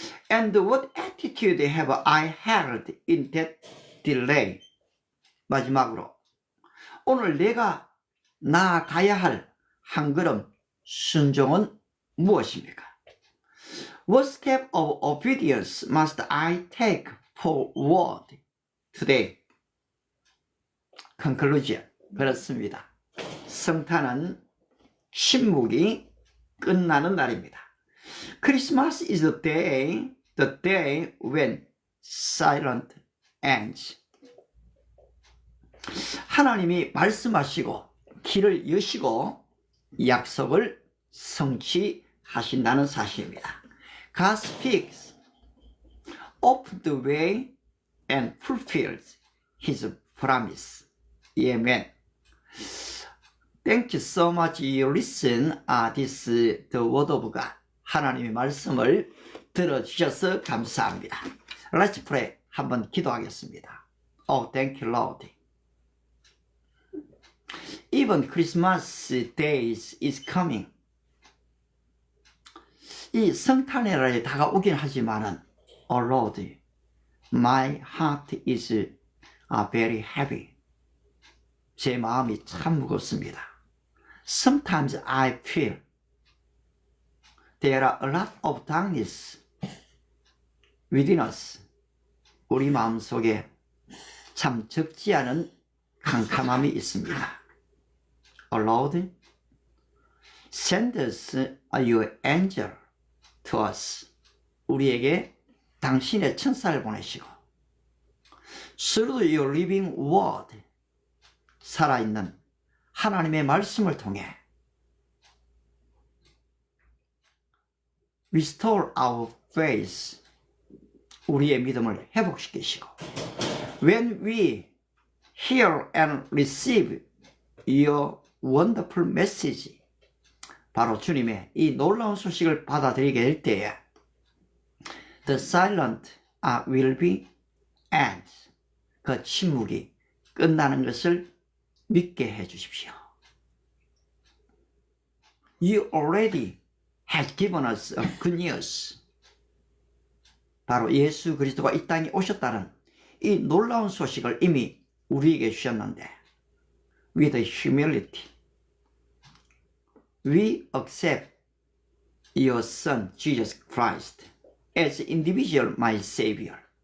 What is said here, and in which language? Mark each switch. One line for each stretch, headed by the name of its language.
English: And what attitude have I held in that delay?
Korean: 마지막으로 오늘 내가 나아가야 할 한 걸음 순종은 무엇입니까?
English: What step of obedience must I take forward today? Conclusion.
Korean: 그렇습니다. 성탄은 침묵이 끝나는 날입니다.
English: Christmas is the day when silence ends.
Korean: 하나님이 말씀하시고 길을 여시고 약속을 성취하신다는 사실입니다.
English: God speaks, opens the way and fulfills His promise. Amen. Thank you so much. You listen this the word of God.
Korean: 하나님의 말씀을 들어주셔서 감사합니다.
English: Let's pray.
Korean: 한번 기도하겠습니다.
English: Oh, thank you, Lord. Even Christmas days is coming.
Korean: 이 성탄의 날이 다가오긴 하지만은,
English: Oh Lord, my heart is very heavy.
Korean: 제 마음이 참 무겁습니다.
English: Sometimes I feel there are a lot of darkness within us.
Korean: 우리 마음 속에 참 적지 않은 캄캄함이 있습니다.
English: Oh Lord, send us your angel to us.
Korean: 우리에게 당신의 천사를 보내시고
English: through your living word,
Korean: 살아있는 하나님의 말씀을 통해
English: restore our faith,
Korean: 우리의 믿음을 회복시키시고
English: when we hear and receive your wonderful message,
Korean: 바로 주님의 이 놀라운 소식을 받아들이게 될 때에
English: the silent will be end,
Korean: 그 침묵이 끝나는 것을 믿게 해 주십시오.
English: You already has given us a good news.
Korean: 바로 예수 그리스도가 이 땅에 오셨다는 이 놀라운 소식을 이미 우리에게 주셨는데,
English: with humility, we accept your Son, Jesus Christ, as individual my Savior.